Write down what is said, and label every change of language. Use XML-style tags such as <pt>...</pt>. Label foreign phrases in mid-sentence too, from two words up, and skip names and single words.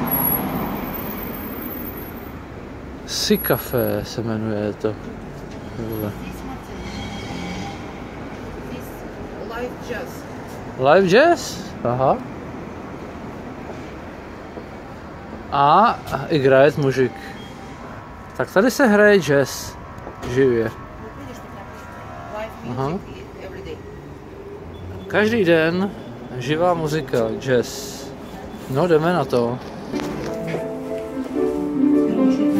<cs>Si kafe se jmenuje to.</cs> <en>Live jazz. Live jazz?</en> <ru>Aha. A играет мужик.</ru> <cs>Tak tady se hraje jazz živě. Aha. Každý den živá muzika, jazz. No, jdeme na to. Aha.</cs>